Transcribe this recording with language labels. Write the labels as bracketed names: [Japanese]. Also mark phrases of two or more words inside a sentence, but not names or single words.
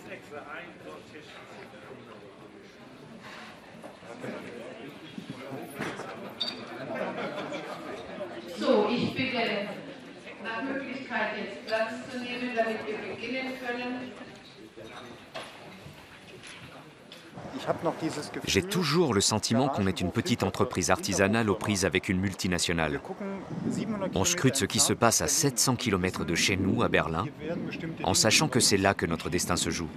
[German] So, ich bitte nach Möglichkeit jetzt Platz zu nehmen, damit wir beginnen können. [French] J'ai toujours le sentiment qu'on est une petite entreprise artisanale aux prises avec une multinationale. On scrute ce qui se passe à 700 km de chez nous, à Berlin, en sachant que c'est là que notre destin se joue.